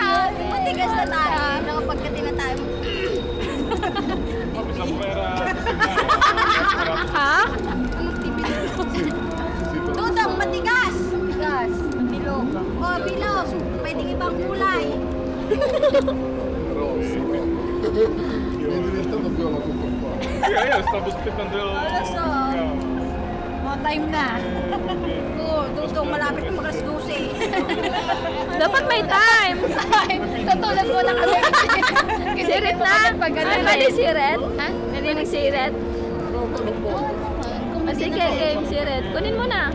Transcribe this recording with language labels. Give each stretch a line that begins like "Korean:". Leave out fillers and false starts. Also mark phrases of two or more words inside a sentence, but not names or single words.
Filipino: Matigas na tayo. Nakapagkati na tayo. Sa pera. Ha? Anong tipid mo? Dudang, matigas. Matigas. Bilog. Oh, bilog. Pwedeng ibang kulay.
Italian: Rosso. Mi è diventato viola tutto qua. Io stavo aspettando. Adesso.
Filipino: Mga time na. Oo, dudong, malapit na mag-alas 12. Dapat may time. Katulad mo na kami. Sirit na. Ay, pwede sirit? Ha? Pwede mag-sirit? Sige, game sirit. Kunin mo na.